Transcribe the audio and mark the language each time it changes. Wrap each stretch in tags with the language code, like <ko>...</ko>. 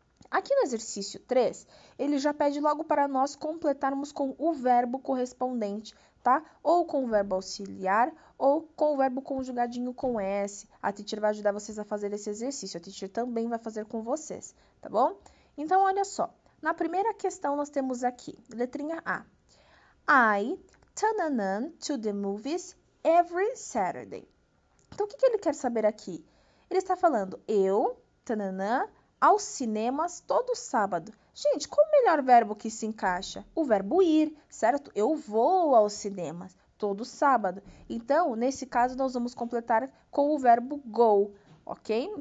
<pt>Aqui no exercício 3, ele já pede logo para nós completarmos com o verbo correspondente, tá? Ou com o verbo auxiliar, ou com o verbo conjugadinho com S. A teacher vai ajudar vocês a fazer esse exercício. A teacher também vai fazer com vocês, tá bom? Então, olha só. Na primeira questão, nós temos aqui, letrinha A.</pt> <en>I turn to the movies every Saturday.</en> <pt>Então, o que ele quer saber aqui? Ele está falando, eu, tananã, aos cinemas todo sábado. Gente, qual o melhor verbo que se encaixa? O verbo ir, certo? Eu vou aos cinemas todo sábado. Então, nesse caso, nós vamos completar com o verbo go, ok?</pt>